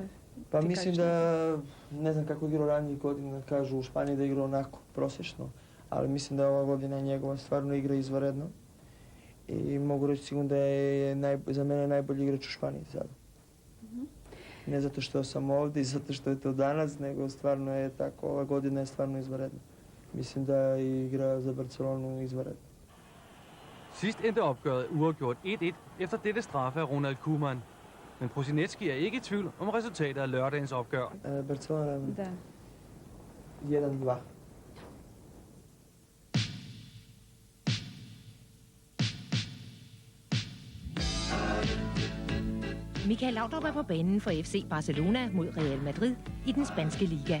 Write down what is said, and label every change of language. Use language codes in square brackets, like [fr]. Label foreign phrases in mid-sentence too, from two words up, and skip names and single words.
[hr] pa mislim da, ne znam kako je igrao ranijih godina, kažu u Španiji da je igrao onako, prosječno, ali mislim da ova godina njegova stvarno igra izvanredno i mogu reći sigurno da je za mene najbolji igrač u Španiji sada. Ne zato što sam ovdje i zato što je to danas, nego stvarno je tako, ova godina je stvarno izvanredna. Mislim da igra za Barcelonu izvanredno. [da] Sidst endte opgøret uafgjort 1-1 efter dette straffe af Ronald Koeman. Men Prosinecki er ikke i tvivl om resultatet af lørdagens opgør. Barcelona 1-2. Mikel Laudrup er på banen for FC Barcelona mod Real Madrid i den spanske liga.